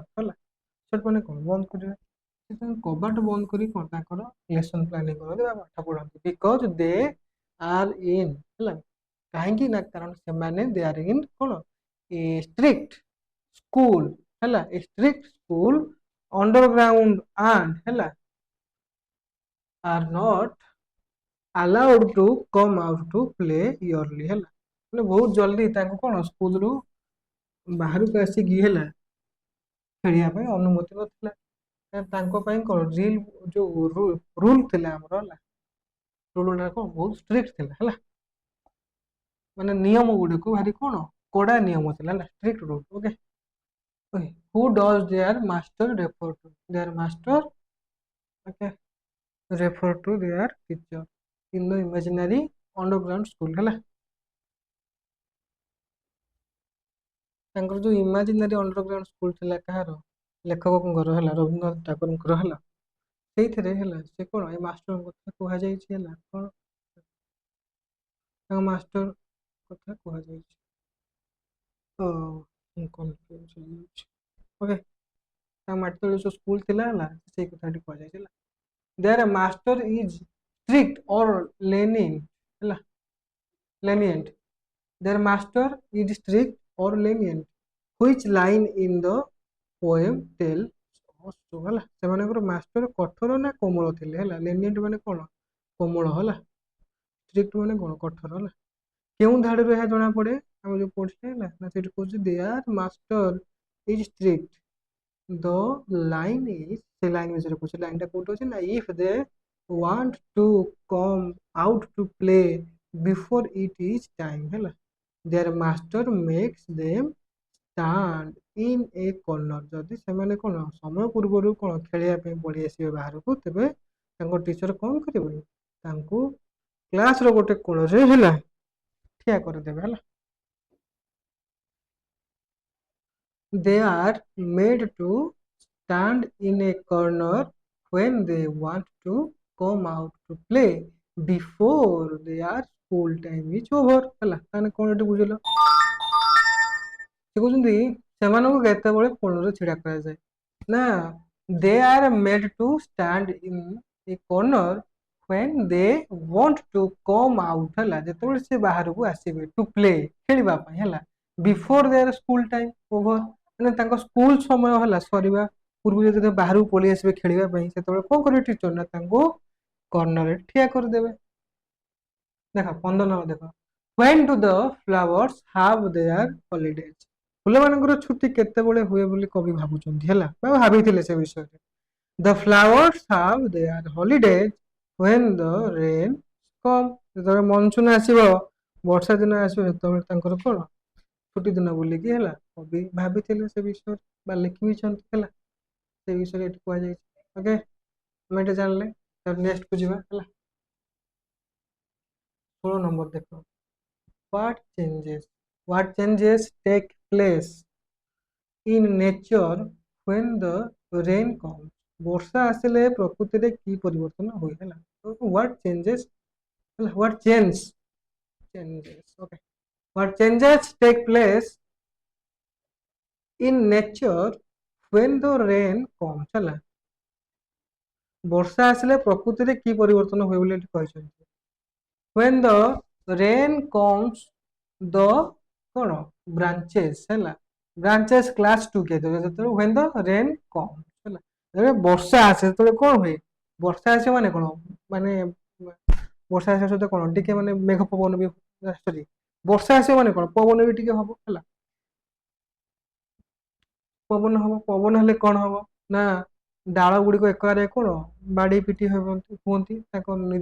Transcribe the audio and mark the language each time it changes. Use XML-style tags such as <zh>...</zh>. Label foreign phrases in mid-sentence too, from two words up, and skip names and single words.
<or>ହେଲା ସଟ୍ ମାନେ କଣ ବନ୍ଦ କରିବେ ସେ ତାଙ୍କ କବାଟ ବନ୍ଦ କରି କଣ ତାଙ୍କର</or> <en>lesson planning</en> <or>କରନ୍ତି ବା ପାଠ ପଢନ୍ତି</or> <en>because they are in</en> <or>ହେଲା କାହିଁକି ନା କାରଣ</or> <en>ସେମାନେ they are in କଣ a strict school ହେଲା a strict school underground and ହେଲା are not allowed to come out to play yearly</en> <or>ହେଲା ମାନେ ବହୁତ ଜଲ୍ଦି ତାଙ୍କୁ କଣ ସ୍କୁଲରୁ ବାହାରକୁ ଆସିକି ହେଲା ଖେଳିବା ପାଇଁ ଅନୁମତି ନଥିଲା ତାଙ୍କ ପାଇଁ କଣ ଯୋଉ ରୁଲ ଥିଲା ଆମର ହେଲା ରୁଲ ଗୁଡାକ କଣ ବହୁତ ଷ୍ଟ୍ରିକ୍ଟ ଥିଲା ହେଲା ମାନେ ନିୟମ ଗୁଡିକୁ ଭାରି କଣ କଡା ନିୟମ ଥିଲା ହେଲା</or> <en>strict rule okay who does their master refer to their master okay refer to their teacher in the imaginary underground school</en> <or>ହେଲା ତାଙ୍କର ଯୋଉ</or> <en>imaginary underground school</en> <or>ଥିଲା କାହାର ଲେଖକଙ୍କର ହେଲା ରବୀନ୍ଦ୍ରନାଥ ଟାଗୋରଙ୍କର ହେଲା ସେଇଥିରେ ହେଲା ସେ କଣ ଏ ମାଷ୍ଟରଙ୍କ କଥା କୁହାଯାଇଛି ହେଲା କଣ ତାଙ୍କ ମାଷ୍ଟର କଥା କୁହାଯାଇଛି କନଫ୍ୟୁଜ ହେଇଯାଉଛି ଓକେ ତାଙ୍କ ମାଟି ତଳେ ଯୋଉ ସ୍କୁଲ ଥିଲା ହେଲା ସେଇ କଥାଟି କୁହାଯାଇଛି ହେଲା</or> <en>their master is strict or lenient their master is strict or lenient which line in the poem tell</en> <or>ହେଲା ସେମାନଙ୍କର ମାଷ୍ଟର କଠୋର ନା କୋମଳ ଥିଲେ ହେଲା ଲେନିଏଣ୍ଟ ମାନେ କଣ କୋମଳ ହେଲା ଷ୍ଟ୍ରିକ୍ଟ ମାନେ କଣ କଠୋର ହେଲା କେଉଁ ଧାଡିରୁ ଏହା ଜଣା ପଡେ ଆମେ ଯୋଉ ପଢିଲେ ହେଲା ନା ସେଠି କହୁଛି ଦେୟାର</or> <en>master is strict the line is</en> <or>ସେ ଲାଇନ୍ ବିଷୟରେ କହୁଛି ଲାଇନଟା କୋଉଠି ଅଛି ନା</or> <en>if they want to come out to play before it is time</en> <or>ହେଲା</or> <en>their master makes them stand in a corner</en> <or>ଯଦି ସେମାନେ କଣ ସମୟ ପୂର୍ବରୁ କଣ ଖେଳିବା ପାଇଁ ପଳେଇ ଆସିବେ ବାହାରକୁ ତେବେ ତାଙ୍କ ଟିଚର କଣ କରିବେ ତାଙ୍କୁ କ୍ଲାସର ଗୋଟେ କୋଣରେ ହେଲା ଠିଆ କରିଦେବେ ହେଲା</or> <en>they are made to stand in a corner when they want to come out to play before their school time is over</en> <or>ହେଲା ତାହେଲେ କଣ ଏଠି ବୁଝିଲ ସେ କହୁଛନ୍ତି ସେମାନଙ୍କୁ କେତେବେଳେ କୋଣରେ ଛିଡା କରାଯାଏ ନା</or> <en>they are made to stand in a corner when they want to come out ହେଲା</en> <or>ଯେତେବେଳେ ସେ ବାହାରକୁ ଆସିବେ</or> <en>to play</en> <or>ଖେଳିବା ପାଇଁ ହେଲା</or> <en>before their school time over ମାନେ</en> <or>ତାଙ୍କ ସ୍କୁଲ ସମୟ ହେଲା ସରିବା ପୂର୍ବରୁ ଯଦି ବାହାରକୁ ପଳେଇ ଆସିବେ ଖେଳିବା ପାଇଁ ସେତେବେଳେ କଣ କରିବେ ଟିଚର ନା ତାଙ୍କୁ କର୍ଣ୍ଣରରେ ଠିଆ କରିଦେବେ ଦେଖ 15 ଦେଖ</or> <en>when do the flowers have their holidays</en> <or>ଫୁଲମାନଙ୍କର ଛୁଟି କେତେବେଳେ ହୁଏ ବୋଲି କବି ଭାବୁଛନ୍ତି ହେଲା ବା ଭାବିଥିଲେ ସେ ବିଷୟରେ</or> <en>the flowers have their holidays when the rain come</en> <or>ଯେତେବେଳେ ମନସୁନ ଆସିବ ବର୍ଷା ଦିନ ଆସିବ ସେତେବେଳେ ତାଙ୍କର କଣ ଛୁଟି ଦିନ ବୋଲିକି ହେଲା କବି ଭାବିଥିଲେ ସେ ବିଷୟରେ ବା ଲେଖିବିଛନ୍ତି ହେଲା ସେ ବିଷୟରେ ଏଠି କୁହାଯାଇଛି ଓକେ ଆମେ ଏଠି ଜାଣିଲେ ନେକ୍ସଟ କୁ ଯିବା ହେଲା</or> <en>16</en> <or>ନମ୍ବର ଦେଖ</or> <en>what changes take place in nature when the rain comes</en> <or>ବର୍ଷା ଆସିଲେ ପ୍ରକୃତିରେ କି ପରିବର୍ତ୍ତନ ହୁଏ ହେଲା</or> <en>what changes ହେଲା what changes ଓକେ What changes take place in nature when the rain comes</en> <or>ହେଲା ବର୍ଷା ଆସିଲେ ପ୍ରକୃତିରେ କି ପରିବର୍ତ୍ତନ ହୁଏ ବୋଲି ଏଠି କହିଛନ୍ତି</or> <en>when the rain comes the</en> <or>କ'ଣ branches ହେଲା</or> <en>branches clash together</en> <or>ଯେତେବେଳେ</or> <en>when the rain comes</en> <or>ହେଲା ଯେତେବେଳେ ବର୍ଷା ଆସେ ସେତେବେଳେ କ'ଣ ହୁଏ ବର୍ଷା ଆସିବ ମାନେ କ'ଣ ମାନେ ବର୍ଷା ଆସିବା ସହିତ କ'ଣ ଟିକେ ମାନେ ମେଘ ପବନ ବି ସରି ବର୍ଷା ଆସିବ ମାନେ କ'ଣ ପବନ ବି ଟିକେ ହବ ହେଲା ପବନ ହବ ପବନ ହେଲେ କ'ଣ ହବ ନା ଡାଳ ଗୁଡ଼ିକ ଏକାରେ କ'ଣ ବାଡେଇ ପିଟି ହୁଅନ୍ତି ତାଙ୍କ ନିଜ</or>